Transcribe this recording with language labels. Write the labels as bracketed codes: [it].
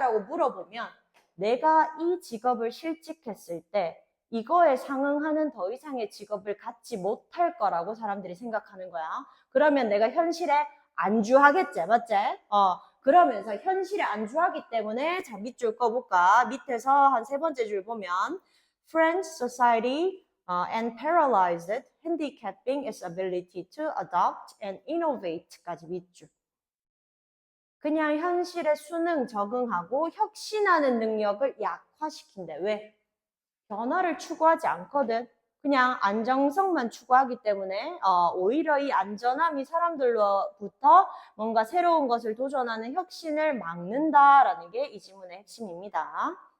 [ko] 라고 물어보면 내가 이 직업을 실직했을 때 이거에 상응하는 더 이상의 직업을 갖지 못할 거라고 사람들이 생각하는 거야. 그러면 내가 현실에 안주하겠지, 맞지? 그러면서 현실에 안주하기 때문에 자, 밑줄 꺼볼까? 밑에서 한 세 번째 줄 보면 [en] French society and paralyzed, handicapping its ability to adopt and innovate까지 [ko] 밑줄. 그냥 현실에 수능 적응하고 혁신하는 능력을 약화시킨대. 왜? 변화를 추구하지 않거든. 그냥 안정성만 추구하기 때문에 오히려 이 안전함이 사람들로부터 뭔가 새로운 것을 도전하는 혁신을 막는다라는 게 이 지문의 핵심입니다.